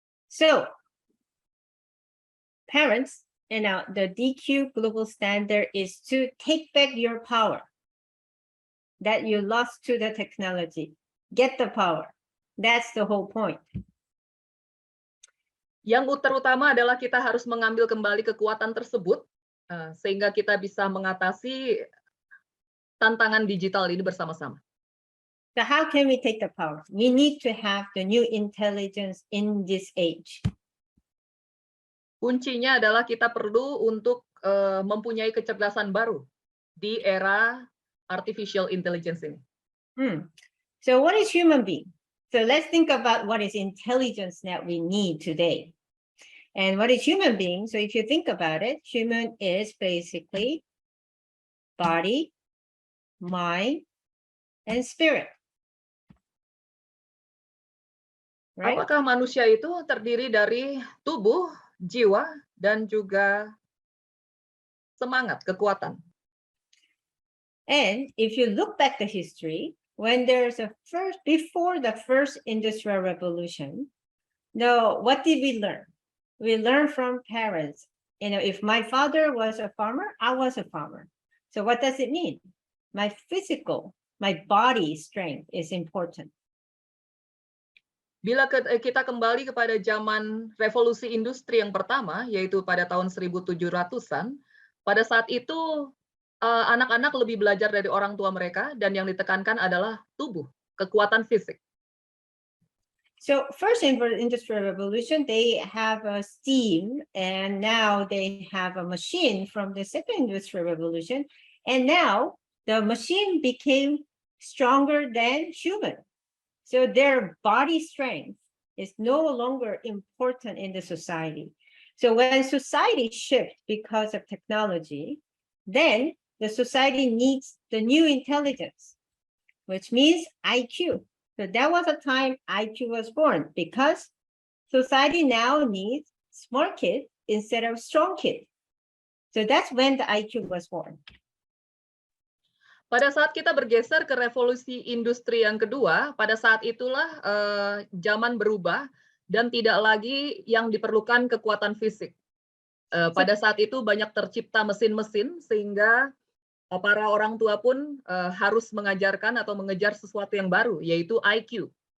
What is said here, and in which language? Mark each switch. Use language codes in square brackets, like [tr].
[en] So, parents, the DQ global standard is to take back your power that you lost to the technology. Get the power. That's the whole point. [id] Yang terutama adalah kita harus mengambil kembali kekuatan tersebut sehingga kita bisa mengatasi tantangan digital ini bersama-sama. [en] So how can we take the power? We need to have the new intelligence in this age. [id] Kuncinya adalah kita perlu untuk mempunyai kecerdasan baru di era artificial intelligence ini. [en] So what is human being? So let's think about what is intelligence that we need today. And what is human being? So if you think about it, human is basically body, mind, and spirit. Right? [id] Apakah manusia itu terdiri dari tubuh, jiwa, dan juga semangat, kekuatan? [en] And if you look back the history, when there's before the first industrial revolution, what did we learn? We learn from parents. If my father was a farmer, I was a farmer. So what does it mean? My my body strength is important. [id] Bila kita kembali kepada zaman revolusi industri yang pertama, yaitu pada tahun 1700-an, pada saat itu anak-anak lebih belajar dari orang tua mereka dan yang ditekankan adalah tubuh, kekuatan fisik. [en] So first in the Industrial Revolution, they have a steam, and now they have a machine from the Second Industrial Revolution, and now the machine became stronger than human. So their body strength is no longer important in the society. So when society shifts because of technology, then the society needs the new intelligence, which means IQ. So that was a time IQ was born, because society now needs smart kids instead of strong kids. So that's when the IQ was born. [id] Pada saat kita bergeser ke revolusi industri yang kedua, pada saat itulah zaman berubah dan tidak lagi yang diperlukan kekuatan fisik. Pada saat itu banyak tercipta mesin-mesin sehingga para orang tua pun harus mengajarkan atau mengejar sesuatu yang baru, yaitu IQ.